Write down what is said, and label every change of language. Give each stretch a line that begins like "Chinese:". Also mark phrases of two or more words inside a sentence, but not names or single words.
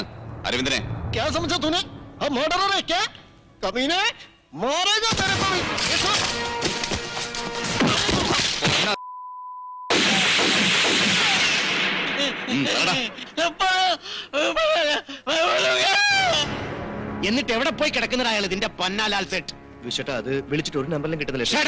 Malayalam: അരവിന്ദനെ.
Hindi: क्या समझा तूने? हम मर्डरर है क्या? कमीने मारेगा तेरे को भी.
Malayalam: എന്നിട്ട് എവിടെ പോയി കിടക്കുന്നതാ അയാൾ? ഇതിന്റെ പൊന്നാലാൽ സെറ്റ് വിഷട്ടാ. അത് വിളിച്ചിട്ട് ഒരു നമ്പറിലും കിട്ടുന്നില്ല.